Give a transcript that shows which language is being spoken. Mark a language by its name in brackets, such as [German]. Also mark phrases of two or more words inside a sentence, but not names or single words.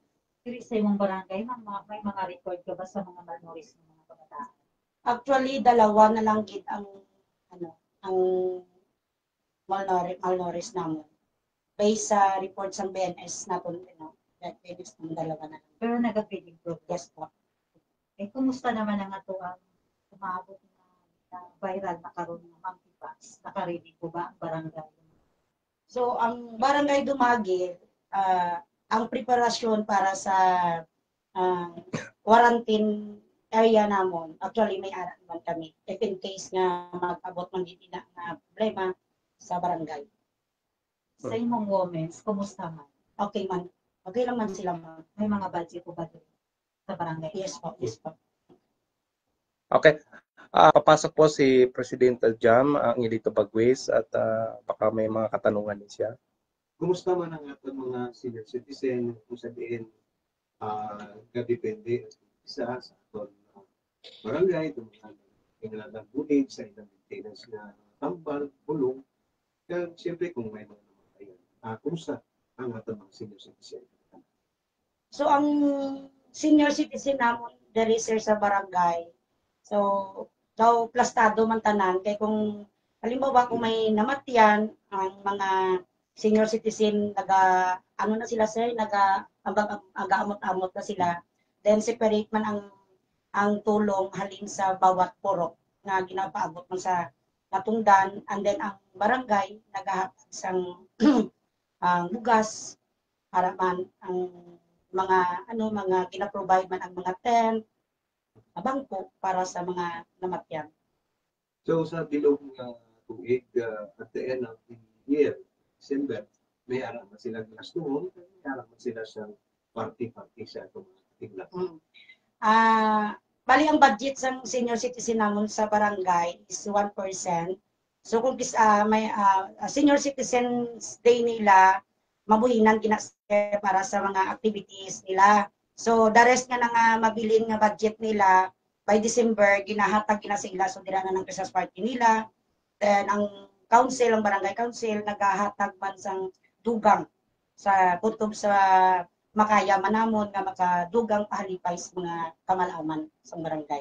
[Hiligaynon] Diri sa imong barangay, may mga record ka ba sa mga malnourished ng mga kabataan? Actually, dalawa na lang gid ang malnourished namon. Based sa report sa BNS naton, BNS ng dalawa na lang. Pero nag-feeding progress. [Filipino] Yes po. Kumusta naman ang ato ang umabot na viral na karon ng monkeypox? Naka-ready po ba ang barangay? [Hiligaynon] So, ang barangay Dumagil, ang preparasyon para sa quarantine area namon, actually may ara naman kami. [English] If in case [Hiligaynon] nga mag-abot man dito na problema sa barangay. Sa imong women's, kumusta man? Okay man. Okay lang man sila man. [Filipino] May mga budget po ba dito sa barangay? Yes po, yes po. Okay. Papasok po si Presidente Jam, ang Elito Bagwis at baka may mga katanungan din siya. Kumusta man ang ating mga senior citizen, kung sabihin, kadepende isa sa ating barangay, itong mga kailangan bulig sa ilang maintenance na tambal, bulong, kaya siyempre kung may mga namatayan, kumusta ang ating mga senior citizen? [Hiligaynon] So, ang senior citizen namon diri sir sa barangay, so, daw plastado man tanan, kay kung halimbawa kung may namatyan, ang mga senior citizen, ano na sila sir, aga-amot-amot na sila, then separate man ang tulong halin sa bawat purok na ginapaabot man sa natungdan, and then ang barangay nagahatag sang bugas para man ang mga gina-provide man ang mga tent, bangko para sa mga namatyan. So sa bilog tuig [English] at the end of the year, [Hiligaynon] December, may aram na sila gastuhon, may aram na sila sa party-party sa itong tigla. Bali ang budget sa senior citizen namon sa barangay is 1%. So kung may senior citizens day nila, mabuhinan kinasa para sa mga activities nila. So [English] the rest [Hiligaynon] nga nga mabilin nga budget nila by December ginahatag na sa ila, so dira na ng Christmas party nila. Then ang council, ang barangay council nagahatag man sang dugang sa kutob sa makaya manamon nga makadugang pahalipay sa mga kamalaman sa barangay.